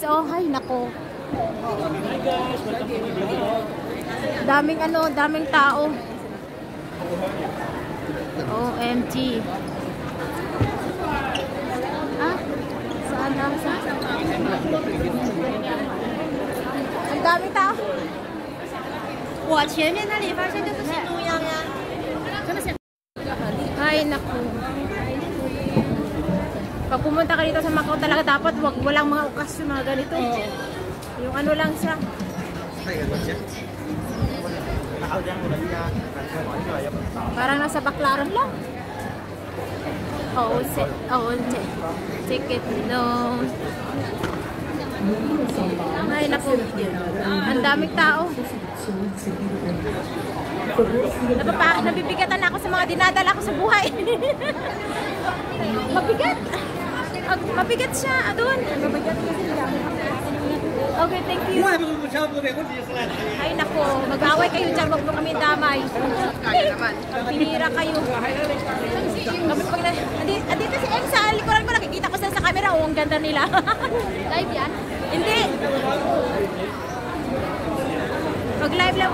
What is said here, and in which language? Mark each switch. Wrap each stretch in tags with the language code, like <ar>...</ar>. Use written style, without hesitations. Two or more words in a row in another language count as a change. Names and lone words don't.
<tl>Oh, hay nako. Daming ano, daming tao. OMG. Ang daming tao.</tl> <zh>我前面那里发现就是新中央呀。</zh> <tl>Ay, naku. Pag pumunta ka dito sa Macau talaga dapat walang mga okasyon mga ganito. Yung ano lang siya. Parang nasa Baclaran lang.</tl> <en>Oh, ticket, no.</en> <tl>Ay, naku. Ang daming tao. Nabibigatan ako sa mga dinadala ko sa buhay. Mabigat. Mabigat siya. Doon. Mabigat kasi siya.</tl> <en>Okay, thank you.</en> <tl>Ay, naku. Mag-away kayo dyan. Huwag mo kami damay. Pinira kayo. Andito si Em sa likuran ko. Nakikita ko sa camera. Oh, ang ganda nila. Live yan? Hindi. Mag-live lang.</tl>